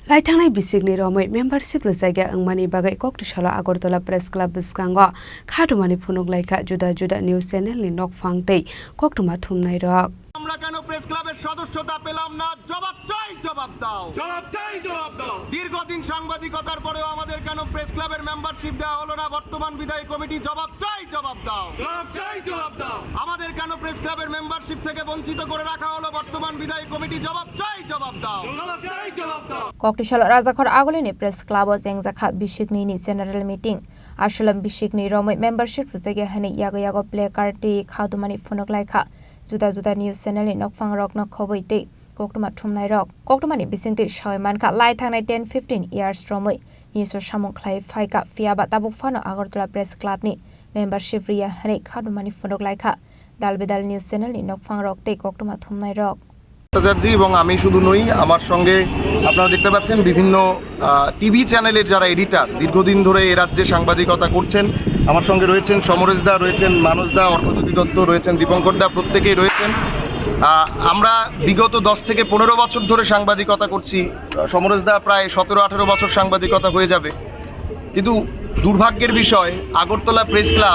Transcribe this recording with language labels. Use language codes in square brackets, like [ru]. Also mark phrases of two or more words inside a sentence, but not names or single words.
[trp] Laithangni bisikni romai membership rajaiga angmani bagai Koktishala Agartala Press Club biskango khadumani phunuk laika juda [en] news channel [trp] ni nokfangtei koktuma thumnai rok [bn] আমরা কেন প্রেস ক্লাবের সদস্যতা পেলাম না জবাব দাও দীর্ঘদিন সাংবাদিকতার পরেও আমাদের কেন প্রেস ক্লাবের মেম্বারশিপ দেওয়া হলো না বর্তমান বিদায়ী কমিটি জবাব দাও আমাদের কেন প্রেস ক্লাবের মেম্বারশিপ থেকে বঞ্চিত করে রাখা হলো বর্তমান বিদায়ী কমিটি জবাব দাও [trp] Koktishala Rajakhor Agolini Press Club Zengzakha Bishikni [en] General Meeting [trp] Ashalam Bishikni Romai membership Rajaiga Hani Yago [en] play card [trp] khadumani phunuk laika juda [en] news channel [trp] ni nokfang rok nok khoboite koktuma thumnai rok koktumani bisingti shoiman kha lai thangnai 10-15 years romoi ni so samung khlai phaika fiaba tabuk fano Agartala Press Club ni membership ria hani khadumani phunuk laika dalbedal [en] news channel [trp] ni nokfang rok te koktuma thumnai rok [bn] এবং আমি শুধু নই আমার সঙ্গে আপনারা দেখতে পাচ্ছেন বিভিন্ন [en] TV channel [bn] যারা এডিটর দীর্ঘদিন ধরে এই রাজ্যে সাংবাদিকতা করছেন আমার সঙ্গে রয়েছেন সমরেশ দা রয়েছেন মানস দা অর্কজ্যোতি দত্ত রয়েছেন দীপঙ্কর দা প্রত্যেকেই রয়েছেন আমরা বিগত 10 থেকে 15 বছর ধরে সাংবাদিকতা করছি সমরেশ দা প্রায় 17-18 বছর সাংবাদিকতা হয়ে যাবে কিন্তু দুর্ভাগ্যের বিষয় আগরতলা প্রেস ক্লাব